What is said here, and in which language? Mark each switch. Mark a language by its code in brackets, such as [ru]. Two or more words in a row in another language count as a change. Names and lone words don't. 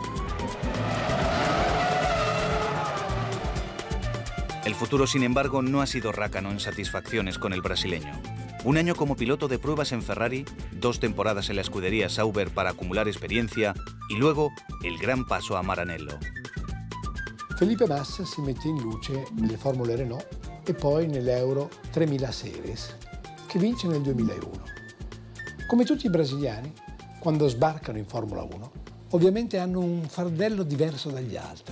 [es] El futuro, sin embargo, no ha sido rácano en satisfacciones con el brasileño. Un año como piloto de pruebas en Ferrari, 2 temporadas en la escudería Sauber para acumular experiencia y luego el gran paso a Maranello. [it] Felipe Massa si mette in luce nelle Formule Renault e poi nell'Euro 3000 Series, che vince nel 2001. Come tutti i brasiliani, quando sbarcano in Formula 1, ovviamente hanno un fardello diverso dagli altri.